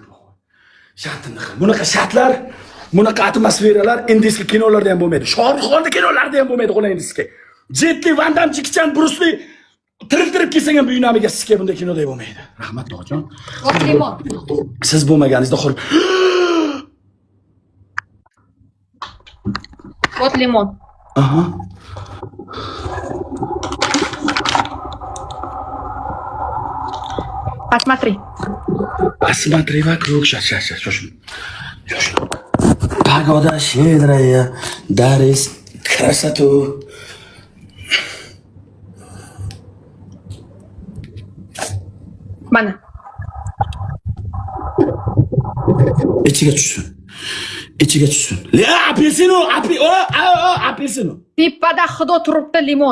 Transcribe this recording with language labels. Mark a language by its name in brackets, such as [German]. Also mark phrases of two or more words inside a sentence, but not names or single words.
[Uzbek] Shartini qil. Bunaqa shartlar, bunaqa atmosferalar indiyskiy kinolarda ham bo'lmaydi. Shohruxxonning kinolarida ham bo'lmaydi, xolangni sizga. Jet Li, Van Damme, Jackie Chan, Bruce Lee tirib kelsa ham buyunamiga sizga bunday kinoda bo'lmaydi. Rahmat, To'g'jon. Limon. Siz bo'lmaganingizda Вот limon. [Russian] Aha. Посмотри вокруг. Сейчас. Погода щедрая, дарит красоту. [Uzbek] Mana. İçiga tushsin. Apelsinu. Tepada hidi turibdi limon.